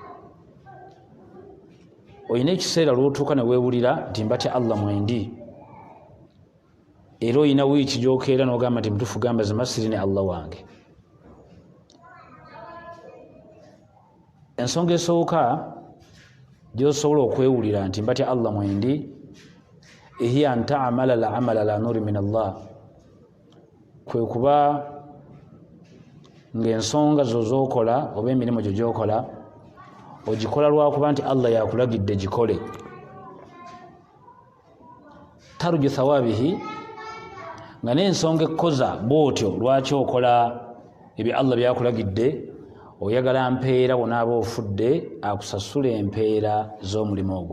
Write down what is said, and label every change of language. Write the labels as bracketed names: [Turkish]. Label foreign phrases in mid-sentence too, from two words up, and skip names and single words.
[Ganda] Oyina ekiseera lw'otuuka ne weewulira nti mbatya Allah mwendi, era oyina wiiki gy'okeera n'ogamba nti mutuufu gamba zimasiri ne Allah wange. Ensonga esooka gy'osobola okwewulira nti mbatya Allah mwendi [Arabic] هي أن تعمل الأعمال على نور من الله, [Ganda] kwe kuba ng'ensonga zo z'okola oba emirimu gyo gy'okola ogikola lwakuba nti Allah yakulagidde gikole. [Arabic] ترجو ثوابه, [Ganda] nga n'ensonga ekkoza bw'otyo lwaki okola ebyo Allah byakulagidde, oyagala mpeera bw'onaaba ofudde akusasula empeera z'omulimu ogwo.